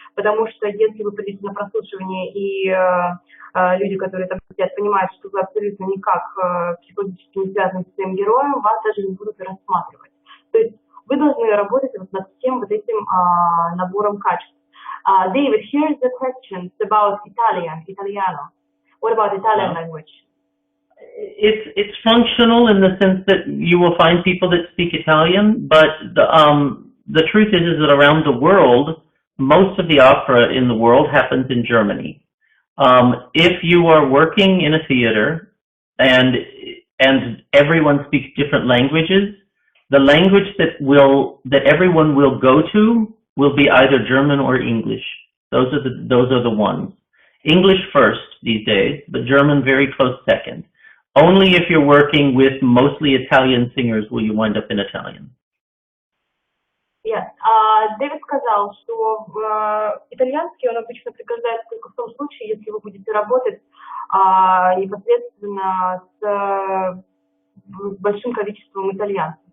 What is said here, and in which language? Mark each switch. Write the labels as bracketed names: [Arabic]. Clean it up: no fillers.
[Russian] Потому что если вы придете на прослушивание и люди, которые там сидят, понимают, что вы абсолютно никак психологически не связаны с своим героем, вас даже не будут рассматривать. То есть вы должны работать вот над всем вот этим набором качеств. [English] David, here's the question about Italiano. What about Italian language? It's functional in the sense that you will find people that speak Italian, but the truth is that around the world, most of the opera in the world happens in Germany. If you are working in a theater and everyone speaks different languages, the language that everyone will go to will be either German or English. Those are the ones. English first these days, but German very close second. Only if you're working with mostly Italian singers will you wind up in Italian. Yes. [Russian] Дэвид сказал, что итальянский он обычно пригождается только в том случае, если вы будете работать непосредственно с большим количеством итальянцев.